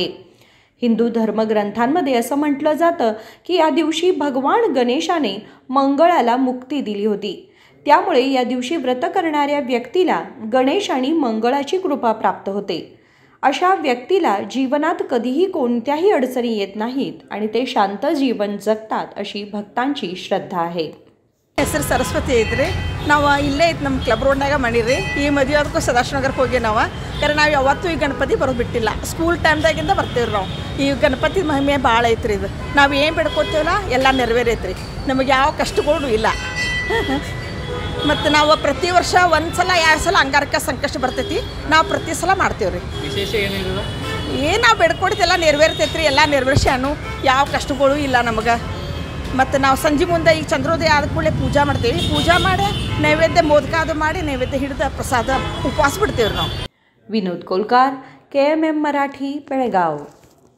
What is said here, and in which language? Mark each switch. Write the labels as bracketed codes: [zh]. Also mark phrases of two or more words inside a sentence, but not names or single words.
[mr] हिंदू धर्मग्रंथांमध्ये असं म्हटलं जातं की या दिवशी भगवान गणेशाने मंगळाला मुक्ती दिली होती। त्यामुळे या दिवशी व्रत करणाऱ्या व्यक्तीला गणेश आणि मंगळाची कृपा प्राप्त होते। अशा व्यक्तीला जीवनात कधीही कोणत्याही अडचणी येत नाहीत आणि ते शांत जीवन जगतात अशी भक्तांची श्रद्धा आहे। [kn] ಹೆಸರು ಸರಸ್ವತಿ ಐತ್ರಿ। ನಾವು ಇಲ್ಲೇ ಐತೆ ನಮ್ಮ ಕ್ಲಬ್ ರೋಡ್ನಾಗ ಮಾಡಿರಿ। ಈ ಮದುವೆ ಅದಕ್ಕೂ ಸದಾಶಿವನಗರಕ್ಕೆ ಹೋಗಿ ನಾವು ಯಾಕಂದ್ರೆ ಯಾವತ್ತೂ ಈ ಗಣಪತಿ ಬರೋದು ಬಿಟ್ಟಿಲ್ಲ। [en] school timeದಾಗಿಂದ [kn] ಬರ್ತೀವಿ ನಾವು। ಈ ಗಣಪತಿ ಮಹಿಮೆ ಭಾಳ ಐತ್ರಿ। ಇದು ನಾವು ಏನು ಬೇಡ್ಕೋತೀವಲ್ಲ ಎಲ್ಲ ನೆರವೇರೈತ್ರಿ। ನಮಗೆ ಯಾವ ಕಷ್ಟಗಳು ಇಲ್ಲ। ಮತ್ತು ನಾವು ಪ್ರತಿ ವರ್ಷ ಒಂದು ಸಲ 2 ಸಲ ಅಂಗಾರಕ ಸಂಕಷ್ಟ ಬರ್ತೈತಿ। ನಾವು ಪ್ರತಿ ಸಲ ಮಾಡ್ತೀವಿ ರೀ। ವಿಶೇಷ ಏನಿಲ್ಲ, ಏನು ನಾವು ಬೇಡ್ಕೊಡ್ತೆಲ್ಲ ನೆರವೇರ್ತೈತ್ರಿ। ಎಲ್ಲ ನೆರವೇರ್ಸ್ಯಾನು, ಯಾವ ಕಷ್ಟಗಳು ಇಲ್ಲ ನಮಗೆ। ಮತ್ತು ನಾವು ಸಂಜೆ ಮುಂದೆ ಈಗ ಚಂದ್ರೋದಯ ಆದ ಕೂಡಲೇ ಪೂಜಾ ಮಾಡ್ತೀವಿ। ಪೂಜಾ ಮಾಡಿ ನೈವೇದ್ಯ ಮೋದಕ ಅದು ಮಾಡಿ ನೈವೇದ್ಯ ಹಿಡಿದು ಪ್ರಸಾದ ಉಪವಾಸ ಬಿಡ್ತೀವಿ ನಾವು। [mr] विनोद कोलकार, KMM मराठी, बेळगाव।